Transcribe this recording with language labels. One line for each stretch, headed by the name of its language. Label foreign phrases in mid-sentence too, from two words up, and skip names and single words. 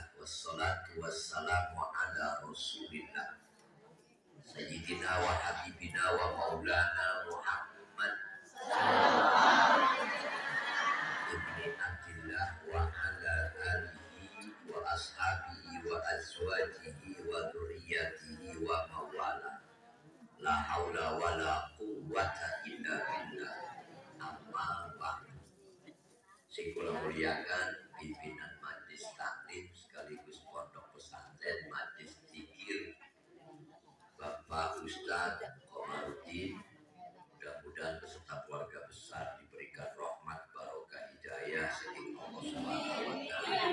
Arabic: والصلاة والسلام على رسول الله سيدنا وحبيبنا ومولانا محمد ابن عبد الله وعلى آله وأصحابه وأزواجه وذرياته ومن والاه. لا حول ولا قوة إلا بالله. أما بعد.
Javanese: Sing kula muliakan
Indonesian: pimpinan Majelis Taklim sekaligus pondok pesantren Majelis Zikir Bapak Ustadz Komarudin, mudah-mudahan beserta keluarga besar diberikan rahmat barokah hidayah saking Allah
Arabic: سبحانه وتعالى.